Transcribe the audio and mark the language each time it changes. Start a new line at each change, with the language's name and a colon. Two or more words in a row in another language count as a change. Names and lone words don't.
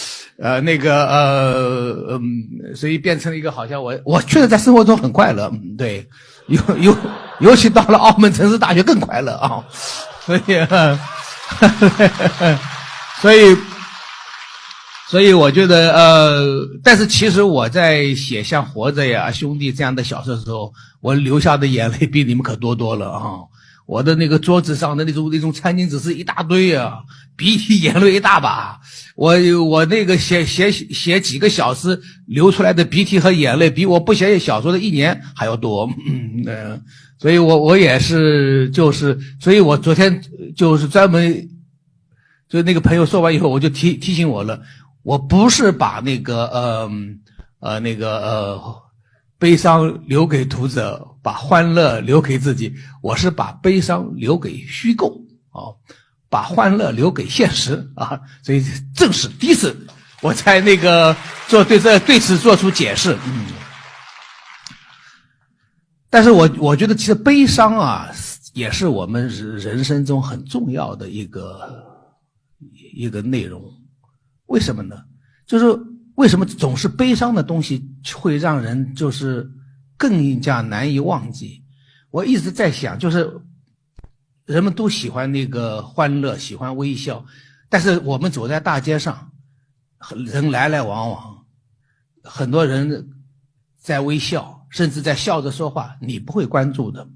Chinese: 所以變成了一個好像我確實在生活中很快樂，對，尤其到了澳門城市大學更快樂啊，所以我覺得但是其實我在寫像活着呀兄弟這樣的小說的時候，我流下的眼淚比你們可多了啊，我的那個桌子上的那種餐巾紙是一大堆啊，鼻涕眼淚一大把，我那個寫幾個小時流出來的鼻涕和眼淚比我不寫小說的1年還要多，所以我也是所以我昨天就是專門就那個朋友說完以後，我就提醒我了，我不是把那個悲傷留給讀者，把歡樂留給自己，我是把悲傷留給虛構把歡樂留給現實啊，所以正是第一次我才那個對此做出解釋。但是我覺得其實悲傷啊，也是我們人生中很重要的一個内容。為什麼呢？就是為什麼总是悲傷的東西會讓人就是更加難以忘記？我一直在想，就是人們都喜歡那個歡樂，喜歡微笑，但是我們走在大街上，人來來往往，很多人在微笑，甚至在笑着說話，你不會關注的。